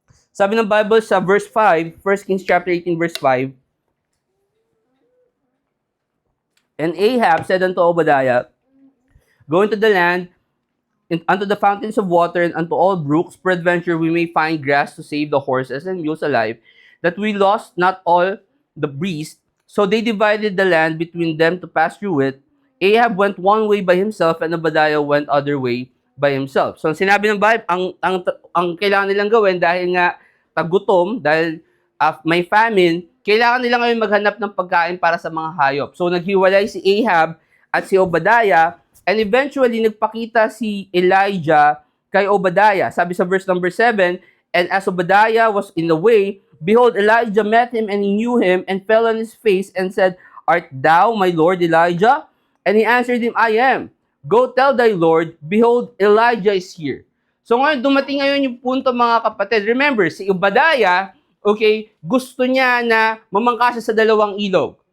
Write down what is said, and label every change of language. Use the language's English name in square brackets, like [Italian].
[Filipino] Sabi ng Bible sa verse 5, [English] 1 Kings chapter 18, verse 5, and Ahab said unto Obadiah, go into the land, unto the fountains of water, and unto all brooks, peradventure we may find grass to save the horses and mules alive, that we lost not all the beasts. So they divided the land between them to pass through it. Ahab went one way by himself, and Obadiah went other way by himself. [Filipino] So sinabi ng Bible, ang kailangan nilang gawin dahil nga tagutom, dahil may famine, kailangan nila ngayon maghanap ng pagkain para sa mga hayop. So naghiwalay si Ahab at si Obadiah, [English] and eventually [Filipino] nagpakita si Elijah kay Obadiah. Sabi sa verse number 7, [English] and as Obadiah was in the way, behold, Elijah met him, and he knew him, and fell on his face, and said, art thou my Lord Elijah? And he answered him, I am. Go tell thy Lord, behold, Elijah is here. [Filipino] So ngayon, dumating ngayon yung punto, mga kapatid. Remember, si Obadiah, okay, gusto niya na mamangka siya sa dalawang ilog.